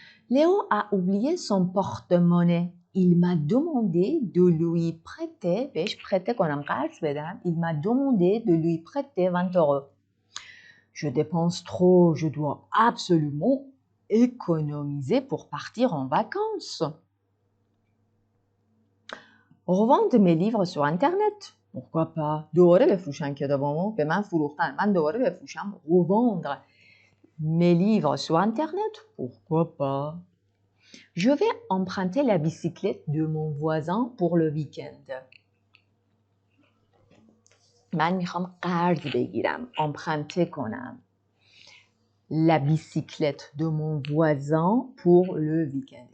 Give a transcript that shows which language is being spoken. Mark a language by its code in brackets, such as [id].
[fr] Léo a oublié son porte-monnaie. Il m'a demandé de lui prêter, il m'a demandé de lui prêter 20 €. Je dépense trop, je dois absolument économiser pour partir en vacances. Revendre mes livres sur Internet. Pourquoi pas? [fa] دوباره بفروشم کتابامو به من فروختن. من دوباره بفروشم. [fr] Revendre mes livres sur Internet. Pourquoi pas? Je vais emprunter la bicyclette de mon voisin pour le week-end. [fa] من میخوام قرض بگیرم. [fr] Emprunter کنم. La bicyclette de mon voisin pour le week-end.